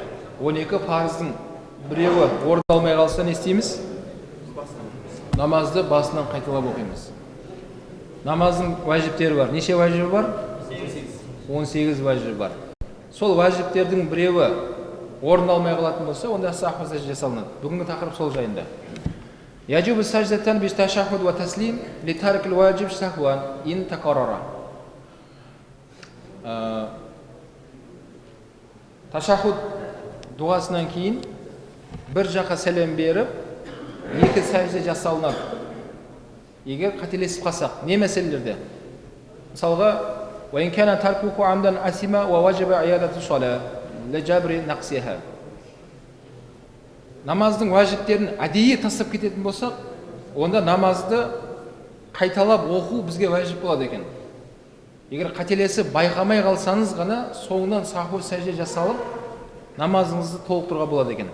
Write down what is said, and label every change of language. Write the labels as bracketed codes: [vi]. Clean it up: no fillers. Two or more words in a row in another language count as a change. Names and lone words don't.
[kk] 12 парыздың біреуі орындалмай қалса не істейміз? Намазды басынан қайталап оқимыз. Намаздың уәжіптері бар. Неше уәжібі бар? 18 уәжібі бар. Сол уәжіптердің біреуі орындалмай қалатын болса, онда саху сәжде жасалынады. Бүгінгі тақырып сол жайында. [ar] يجب سجدتان بعد التشهد والتسليم لترك الواجب سهوا إن تكرر. [kk] Ташахуд дуасынан кейін бір жаққа сәлем беріп, екі сәжде жасалынады. Егер қателесіп қалсақ, не мәселелерде? Мысалға, [ar] وَإِنْ كَانَ تَرْكُكُ عَمْدًا أَثِمًا وَوَجَبَ عِيَادَةُ الصَّلَاةِ لِجَبْرِ نَقْصِهَا. [kk] Намаздың уәжіптерін әдейі тастап кететін болсақ, онда намазды қайталап оқу бізге уәжіп болады екен. Егер қателесіп байқамай қалсаңыз ғана соңынан саху сәжде жасалып, намазыңызды толықтыруға болады екен.